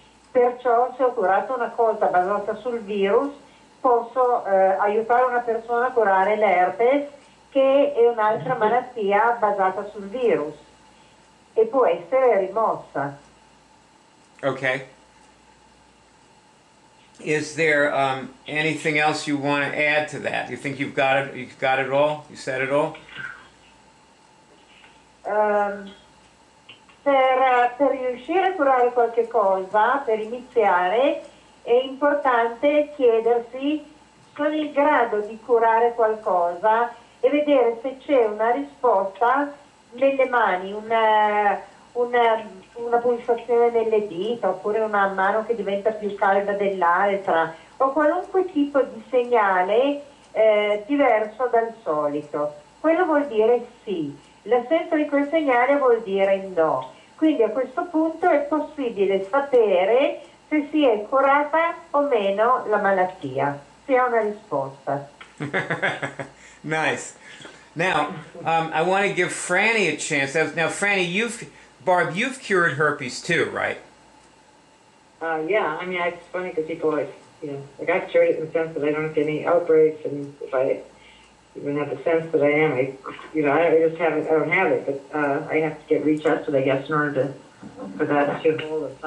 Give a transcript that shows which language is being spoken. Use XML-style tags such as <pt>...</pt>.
<it>Perciò, se ho curato una cosa basata sul virus, posso aiutare una persona a curare l'herpes, che è un'altra malattia basata sul virus e può essere rimossa.</it> <en>Okay. Is there anything else you want to add to that? You think you've got it? You've got it all? You said it all?</en> <it>Per riuscire a curare qualche cosa, per iniziare, è importante chiedersi: sono in grado di curare qualcosa, e vedere se c'è una risposta nelle mani, una pulsazione nelle dita, oppure una mano che diventa più calda dell'altra, o qualunque tipo di segnale diverso dal solito. Quello vuol dire sì. L'assenza di quel segnale vuol dire no. Quindi a questo punto è possibile sapere se si è curata o meno la malattia, se ha una risposta.</it> <en>Nice. Now, I want to give Franny a chance. Now, Franny, Barb, you've cured herpes too, right? Yeah, I mean, it's funny because people like, like I've cured it in the sense that I don't get any outbreaks, and if I even have the sense that I am, I just haven't, I don't have it, but I have to get retested, I guess, in order for that to hold us.</en>